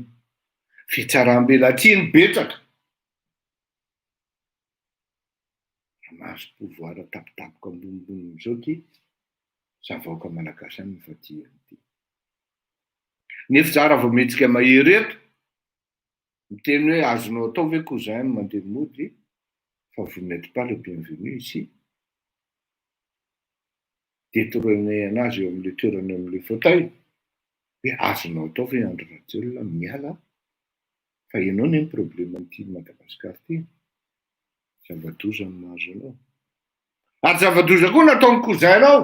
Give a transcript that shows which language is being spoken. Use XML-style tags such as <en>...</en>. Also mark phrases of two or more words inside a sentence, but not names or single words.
<mg>Fitsaram-belatsiany betsaka. Raha mahazo pouvoir tapitapoka ambonimbony izao ity, zavaoka malagasy ihany no vadihany ity. Nefa tsara vao mihetsika mahery eto, miteny hoe azonao atao ve cousin mandeha mody fa</mg> <fr>vous n'êtes pas le bienvenu ici.</fr> <mg>Détournay anazy eo amin'le toerana amin'le fauteuil. Hoe azonao atao ve andro rajolona miala fa ianao ny problème an'ity Madagasikara ity. Zava-doza no mahazo anao. Ary zava-doza koa nataony cousin anao.</mg>